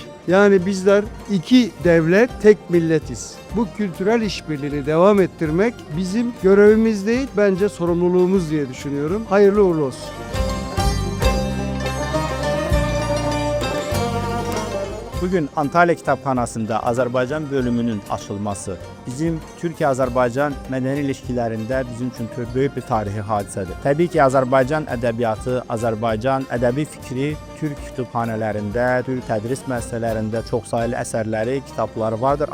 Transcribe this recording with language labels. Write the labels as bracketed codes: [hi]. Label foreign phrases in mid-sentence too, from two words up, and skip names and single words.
[tr] Yani bizler iki devlet, tek milletiz. Bu kültürel işbirliğini devam ettirmek bizim görevimiz değil, bence sorumluluğumuz diye düşünüyorum. Hayırlı uğurlu olsun. [az] Bugün Antalya Kitabxanasında Azərbaycan bölümünün açılması bizim Türkiyə-Azərbaycan mədəni ilişkilərində bizim üçün böyük bir tarixi hadisədir. Təbii ki, Azərbaycan ədəbiyyatı, Azərbaycan ədəbi fikri Türk kütüphanələrində, Türk tədris müəssisələrində çoxsaylı əsərləri, kitabları vardır.